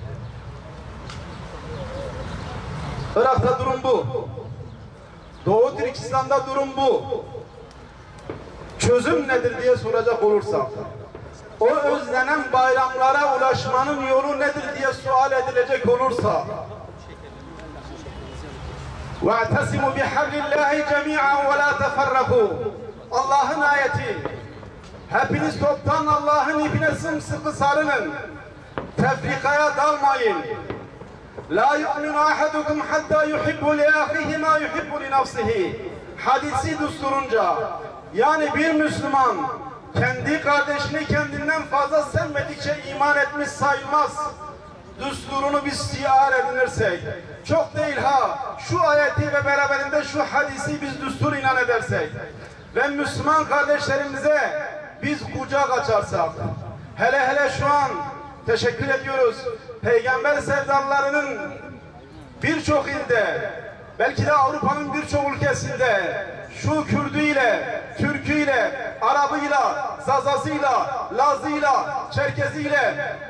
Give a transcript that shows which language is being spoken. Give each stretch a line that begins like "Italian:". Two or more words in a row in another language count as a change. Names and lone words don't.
Turkish: Irak'ta durum bu. Doğu Türkistan'da durum bu. Çözüm nedir diye soracak olursak, o özlenen bayramlara ulaşmanın yolu nedir diye sual edilecek olursa,
Arabic: وَاَعْتَسِمُوا بِحَبْلِ اللّٰهِ جَمِيعًا وَلَا تَفَرَّقُوا.
Turkish: Allah'ın ayeti. Hepiniz toptan Allah'ın ipine sımsıkı sarılın. Tefrikaya dalmayın.
Arabic: لا يؤمن أحدكم حتى يحب لأخيه ما يحب لنفسه.
Turkish: Hadisi düsturunca, yani bir Müslüman kendi kardeşini kendinden fazla sevmedikçe iman etmiş sayılmaz. Düsturunu biz siar edinirsek, çok değil ha, şu ayeti ve beraberinde şu hadisi biz düstur ilan edersek ve Müslüman kardeşlerimize biz kucak açarsak, hele şu an teşekkür ediyoruz, Peygamber sevdalarının birçok ilde, belki de Avrupa'nın birçok ülkesinde şu Kürdüyle, Türküyle, Arabıyla, Zazasıyla, Lazıyla, Çerkeziyle